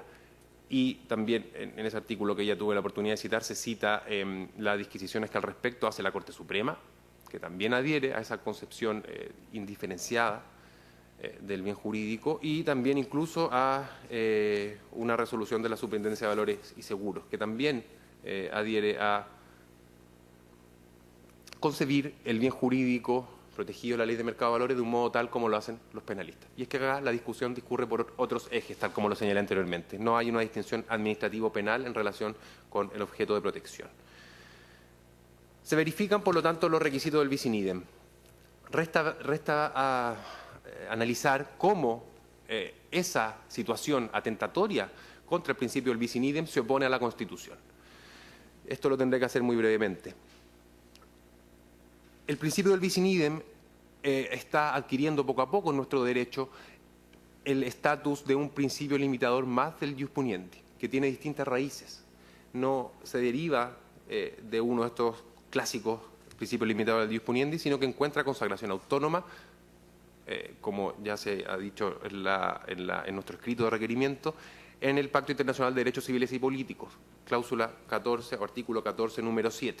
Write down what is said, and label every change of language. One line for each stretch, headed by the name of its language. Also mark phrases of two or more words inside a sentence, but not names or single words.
Spanish: Y también en ese artículo que ya tuve la oportunidad de citar, se cita las disquisiciones que al respecto hace la Corte Suprema, que también adhiere a esa concepción indiferenciada del bien jurídico, y también incluso a una resolución de la Superintendencia de Valores y Seguros, que también adhiere a concebir el bien jurídico protegido de la Ley de Mercado de Valores de un modo tal como lo hacen los penalistas. Y es que acá la discusión discurre por otros ejes, tal como lo señalé anteriormente. No hay una distinción administrativo-penal en relación con el objeto de protección. Se verifican, por lo tanto, los requisitos del
Latin: bis in idem.
Spanish: Resta analizar cómo esa situación atentatoria contra el principio del
Latin: bis in idem
Spanish: se opone a la Constitución. Esto lo tendré que hacer muy brevemente. El principio del
Latin: bis in idem
Spanish: está adquiriendo poco a poco en nuestro derecho el estatus de un principio limitador más del
Latin: ius puniendi,
Spanish: que tiene distintas raíces. No se deriva de uno de estos clásicos principios limitadores del
Latin: ius puniendi,
Spanish: sino que encuentra consagración autónoma, como ya se ha dicho en nuestro escrito de requerimiento, en el Pacto Internacional de Derechos Civiles y Políticos, cláusula 14 o artículo 14, número 7.